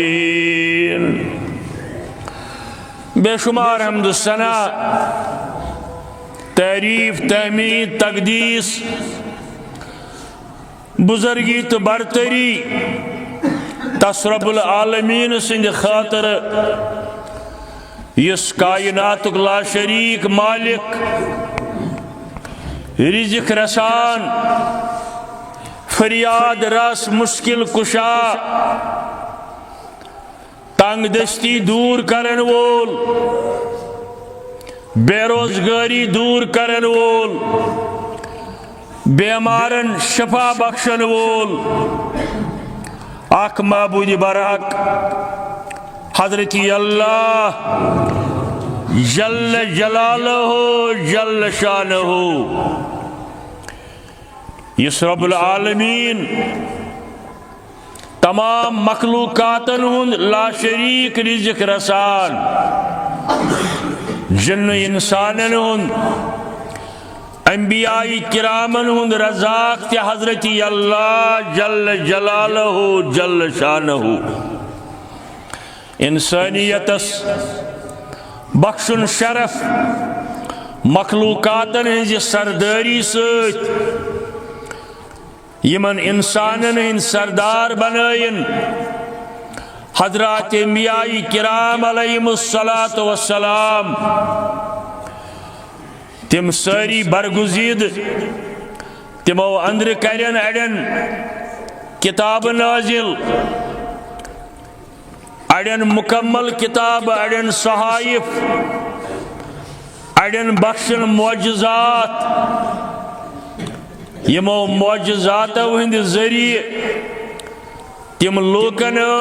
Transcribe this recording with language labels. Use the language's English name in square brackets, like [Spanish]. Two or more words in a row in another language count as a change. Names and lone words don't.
[Kashmiri] بے شمار حمد و ثنا، تعریف، تحمید، تقدیس، بزرگی تو برتری تس [Arabic] رب العالمین [Kashmiri] سند خاطر یس کائنات لا شریک مالک، رزق رسان، فریاد رس مشکل کشا، تنگ دستی دور کرن وول، بے روزگاری دور کرن وول، بیمارن شفا بخشن وول، اک معبود برحق حضرت اللہ [Arabic] جل جلالہ جل شانہ، [Kashmiri] یس [Arabic] رب العالمین [Kashmiri] تمام مخلوقاتن ہند لا شریک رزق رسان، جن انسانن ہند انبیاء کرامن ہند رزاق تے حضرت اللہ [Arabic] جل جلالہ جل شانہ، [Kashmiri] انسانیتس بخشن شرف مخلوقاتن ہنز سرداری ست یمن انسانن ہند سردار بنائن حضرات انبیاء کرام [Arabic] علیہم الصلاۃ والسلام، [Kashmiri] تم ساری برگزید تمو اندر کرن اڑین کتاب نازل، اڑین مکمل کتاب، اڑین صحائف، اڑین بخشن معجزات، یمو معجزاتو ہند ذریعہ تم لوکن